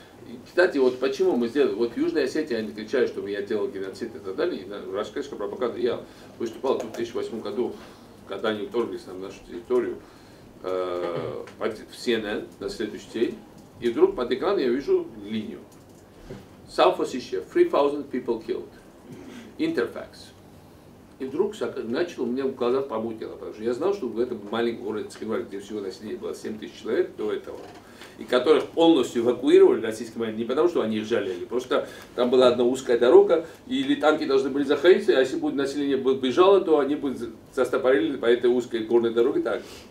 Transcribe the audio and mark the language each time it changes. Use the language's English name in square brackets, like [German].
[Russian] И, кстати, вот почему мы сделали, вот в Южной Осетии они кричали, что я делал геноцид и так далее, и российская пропаганда. Я выступал в 2008 году, когда они вторглись на нашу территорию, в CNN на следующий день, и вдруг под экраном я вижу линию. [English] South Ossetia, 3000 people killed. Interfax. [Russian] И вдруг начал у меня в глазах помутило, потому что я знал, что в этом маленьком городе Цхинваль, где всего населения было 7000 человек до этого, и которых полностью эвакуировали российские военные, не потому что они их жалели, просто там была одна узкая дорога, или танки должны были заходить, а если будет население бежало, то они бы застопорили по этой узкой горной дороге так.